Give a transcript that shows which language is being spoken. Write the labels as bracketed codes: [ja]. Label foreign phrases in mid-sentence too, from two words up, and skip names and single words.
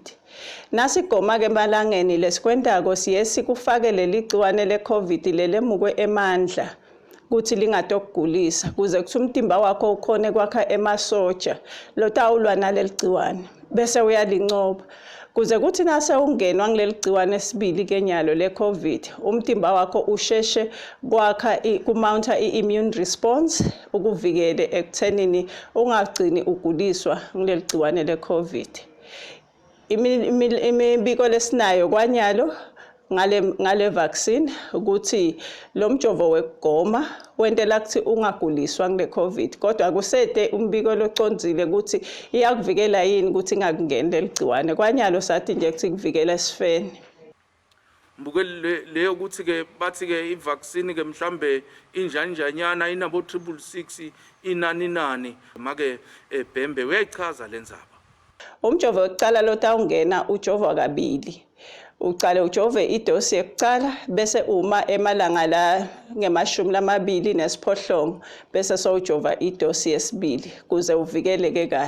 [ss] Nasigoma ke malangeni lesikwentako siye sikufake leli gciwane leCovid lelemukwe emandla kuthi lingatokugulisa kuze kuthi umtimba wakho ukhone kwakha emasoja lotawulwa naleli gciwane bese uyalincoba kuze kuthi nase ungenwa ngileli gciwane sibili kenyalo leCovid umtimba wakho usheshe kwakha kumounta [en] immune response [ss] ukuvikele ekuthenini ungagcini uguliswa ngileli gciwane leCovid. Imibiko lesinayo kwanyalo ngale vaccine ukuthi lo mjovo wekugoma wentela ukuthi ungaguliswa ngile Covid kodwa akusede umbiko locondzile ukuthi iyakuvikela yini ukuthi ingakungeni leligciwane kwanyalo sathi nje ukuthi kuvikela esifeni. Mbuke leyo ukuthi ke bathi ke ivaccine ke mhlambe injanjanyana inabo 666 inani make Bhembe uyayichaza lenzaba. Umjovo wekuqala lotawungena ujova kabili. Uqale ujove idosi yekuqala bese uma emalanga la nge-28 bese sowujova idosi yesibili kuze uvikeleke kahle.